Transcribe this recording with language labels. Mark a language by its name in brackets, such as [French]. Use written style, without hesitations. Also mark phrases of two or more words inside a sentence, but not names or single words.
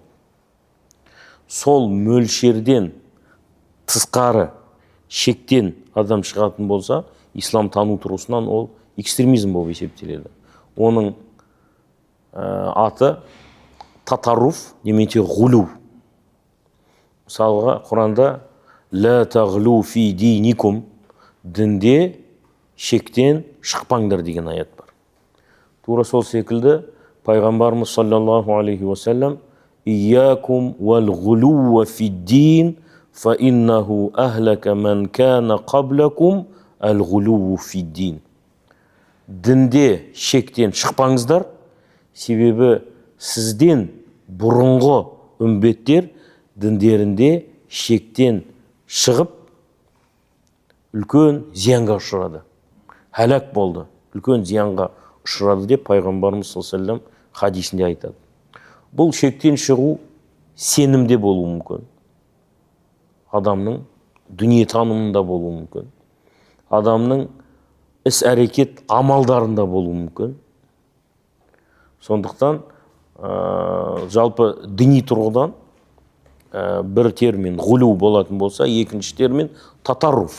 [Kazakh] Сол мөлшерден тысқары шектен адам шығатын болса, ислам тану тұрғысынан ол экстремизм болып есептеледі. Оның аты татаруф немесе ғулу. Мысалға Құранда [Arabic] «لا تغلوا في دينكم» [Kazakh] дінде шектен шықпаңдар деген аят бар. Тура сол секілді пайғамбарымыз [Arabic] صلى الله عليه وسلم «إياكم والغلو في الدين فإنه أهلك من كان قبلكم الغلو في الدين». [Kazakh] Дінде шектен шықпаңыздар, себебі сізден бұрынғы үмбеттер діндерінде шектен шығып үлкен зиянға ұшырады. Хәлак болды, үлкен зиянға ұшырады деп пайғамбарымыз [Arabic] صلى الله عليه وسلم [Kazakh] хадисінде айтады. Бұл шектен шығу сенімде болуы мүмкін. Адамның дүниетанымында болуы мүмкін. Адамның іс-әрекет амалдарында болуы мүмкін. Сондықтан жалпы діни тұрғыдан бір термин ғулу болатын болса, екінші термин татаруф.